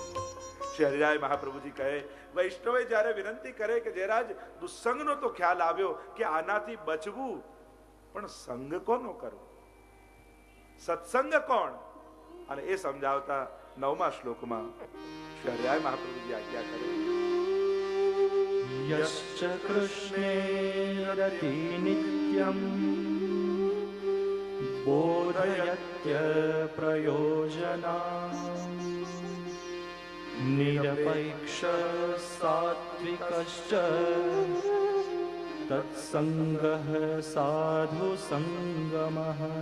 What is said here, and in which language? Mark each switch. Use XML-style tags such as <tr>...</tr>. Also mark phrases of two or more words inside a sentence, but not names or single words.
<gu>શ્રી હરિરાય મહાપ્રભુજી કહે, વૈષ્ણવે જ્યારે વિનંતી કરે કે જયરાજ દુસ્સંગનો તો ખ્યાલ આવ્યો કે આનાથી બચવું, પણ સંગ કોનો કરવો, સત્સંગ કોણ? અને એ સમજાવતા 9મા શ્લોકમાં શ્રી હરિરાય મહાપ્રભુજી આજ્ઞા કરે,</gu> <sa>यश्च कृष्णे रति नित्यं बोधयत्य प्रयोजना निरपेक्ष सात्विकश्च तत्संगः साधु संगमः.</sa>